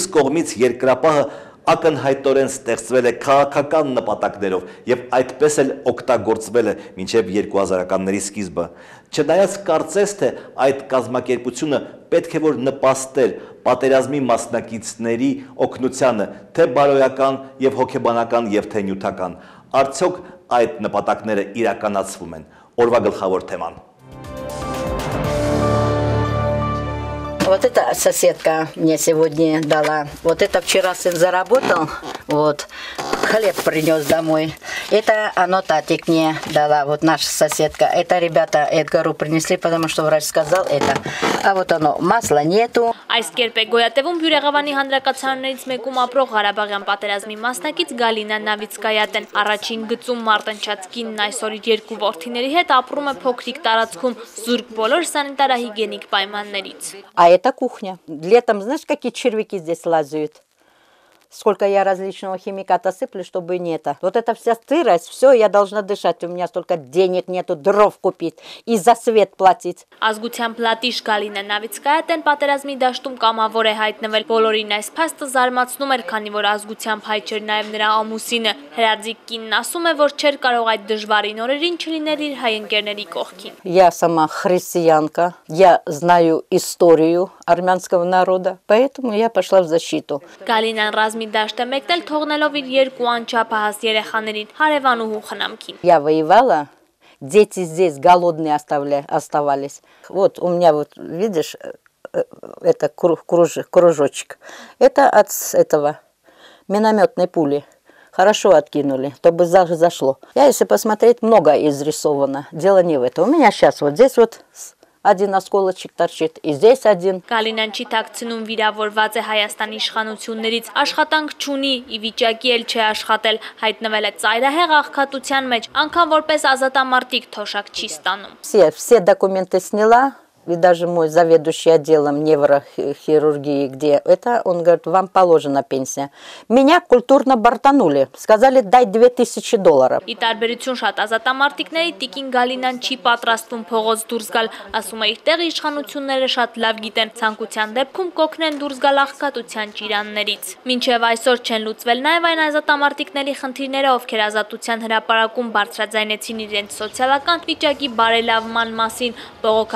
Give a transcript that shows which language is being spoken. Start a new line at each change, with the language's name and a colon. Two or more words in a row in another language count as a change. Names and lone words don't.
Armenian: կողմից երկրապահը ակնհայտորեն ստեղծվել է քաղաքական նպատակներով եւ այդպես էլ օգտագործվել է մինչեւ 2000-ականների սկիզբը։ Չնայած կարծես թե այդ կազմակերպությունը պետք է որ նպաստեր պատերազմի մասնակիցների օգնությանը, թե բարոյական եւ հոգեբանական եւ թե նյութական։ Արդյոք այդ նպատակները իրականացվում են։ Օրվա գլխավոր թեման։
Russian: Вот эта соседка мне сегодня дала. Вот это вчера сын заработал, вот, хлеб принес домой. Это оно Татик мне дала, вот наша соседка. Это ребята Эдгару принесли, потому что врач сказал это. А вот оно, масла нету.
Armenian: Այս կերպ է գոյատևում Բյուրեղավանի հանրակացարաններից մեկում ապրող Ղարաբաղյան պատերազմի մասնակից Գալինա Նավիցկայատեն։ Առաջին гыцում մարտնչած կինն այսօր իր երկու որդիների հետ ապրում է փոքրիկ տարածքում զուրկ բոլոր սանիտարահիգիենիկ պայմաններից։
Russian: А это кухня. Летом, знаешь, какие червяки здесь лазают? Сколько я различного химиката сыплю, чтобы не это. Вот это вся сырость, все, я должна дышать. У меня столько денег нету, дров купить и за свет платить.
Armenian: Ազգության պլատիշ Գալինա Նավիցկայատեն պատերազմի դաշտում կամավոր է հայտնվել։ Բոլորին այս փաստը զարմացնում էր, քանի որ ազգությամբ հայ չէր նաև նրա ամուսինը։ Հրաձիկ կինն ասում է, որ չէր կարող այդ դժվարին օրերին չլինել իր հայ ընկերների կողքին։
Russian: Я сама христианка, я знаю историю армянского народа, поэтому я пошла в защиту.
Armenian: Գալինան ռազմի դաշտ է մեկնել թողնելով իր երկու անչափահաս երեխաներին հարևանուհու խնամքին։
Russian: Я воевала, дети здесь голодные оставались. Вот у меня вот, видишь, это кружочек. Это от этого минометной пули. Хорошо откинули, то бы зашло. Я, если посмотреть, много изрисовано. Дело не в этом. У меня сейчас вот здесь вот один осколочек торчит, и здесь один.
Armenian: Գալինան չի թաքցնում վիրավորված է Հայաստանի իշխանություններից, աշխատանք չունի, ի վիճակի էլ չէ աշխատել, հայտնվել է ծայրահեղ աղքատության մեջ, անգամ որպես ազատամարտիկ թոշակ չի ստանում։
Russian: Все документы сняла. И даже мой заведующий отделом неврохирургии, где это, он говорит, вам положена пенсия. Меня культурно бортанули. Сказали, дай $2000.
Armenian: Ի տարբերություն շատ ազատամարտիկների Տիկին Գալինան չի պատրաստվում փողոց դուրս գալ, ասում է իր տեղի իշխանությունները շատ լավ գիտեն, ցանկության դեպքում կօգնեն դուրս գալ աղքատության ճիրաններից։ Մինչև այսօր չեն լուծվել նաև այն ազատամարտիկների խնդիրները, ովքեր ազատության հրապարակում բարձրաձայնեցին իրենց սոցիալական վիճակի բարելավման մասին, բողոքը